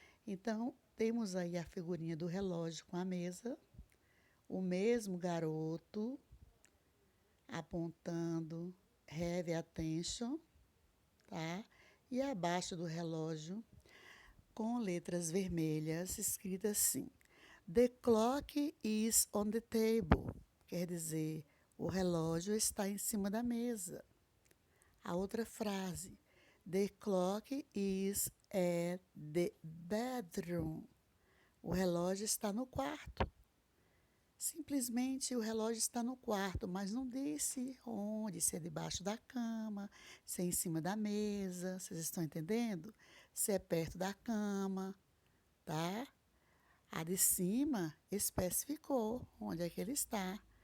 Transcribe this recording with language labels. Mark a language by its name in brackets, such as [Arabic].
[Portuguese] Então, temos aí a figurinha do relógio com a mesa, o mesmo garoto apontando [English] have attention, [Portuguese] tá? E abaixo do relógio, com letras vermelhas, escrita assim: [English] The clock is on the table. [Portuguese] Quer dizer, o relógio está em cima da mesa. A outra frase: [English] The clock is at the bedroom. [Portuguese] O relógio está no quarto. Simplesmente o relógio está no quarto, mas não disse onde, se é debaixo da cama, se é em cima da mesa, vocês estão entendendo? Se é perto da cama, tá? A de cima especificou onde é que ele está.